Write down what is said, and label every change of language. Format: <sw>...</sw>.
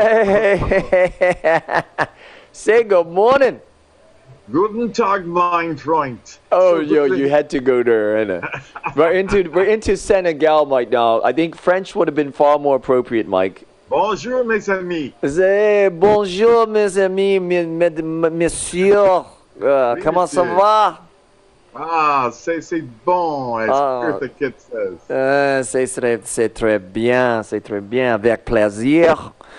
<en>Hey. Say good morning.</en> <de>Guten Tag, mein Freund.</de> <en>Oh, you had to go there, We're into Senegal right now. I think French would have been far more appropriate, Mike.</en> <fr>Bonjour, mes amis. Bonjour, mes amis, messieurs. Comment ça va? Ah, c'est bon,</fr> <en>as the kid says.</en> <fr>C'est très bien, avec plaisir.</fr>